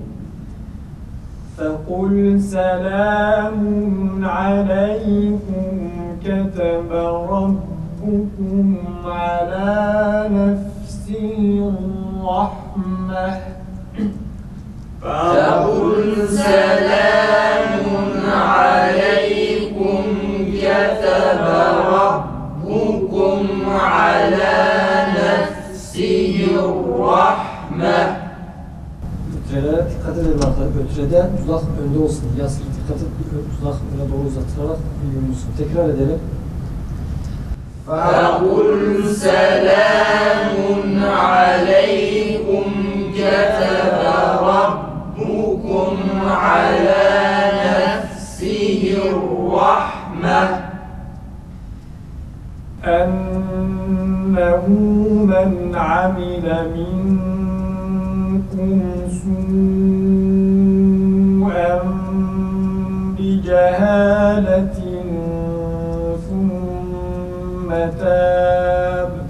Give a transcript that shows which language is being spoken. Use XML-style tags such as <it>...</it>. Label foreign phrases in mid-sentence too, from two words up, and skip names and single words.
<ar>فقل سلام عليكم كتب ربكم على نفسه الرحمة. فقل سلام عليكم كتب ربكم على نفسه الرحمة.</ar> <tr>Ötürelere dikkat edelim arkadaşlar. Ötürede dudak önde olsun. Yasır dikkat et. Dudak öne doğru uzatılarak yumulsun. Tekrar edelim.</tr> <ar>فقل سلام عليكم كتب ربكم على نفسه الرحمة أنه من عمل منكم سوءا بجهالة ثم تاب</ar>